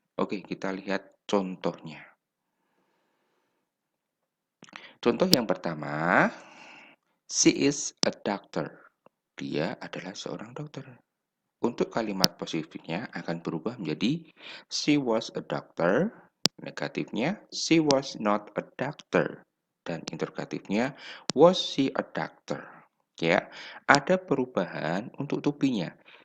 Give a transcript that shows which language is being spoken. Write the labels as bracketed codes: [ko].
[id] Oke, kita lihat contohnya. Contoh yang pertama, [en] she is a doctor. [id] Dia adalah seorang dokter. Untuk kalimat positifnya akan berubah menjadi [en] she was a doctor. [id] Negatifnya [en] she was not a doctor. [id] Dan interrogatifnya [en] was she a doctor. [id] Ya, ada perubahan untuk to be-nya.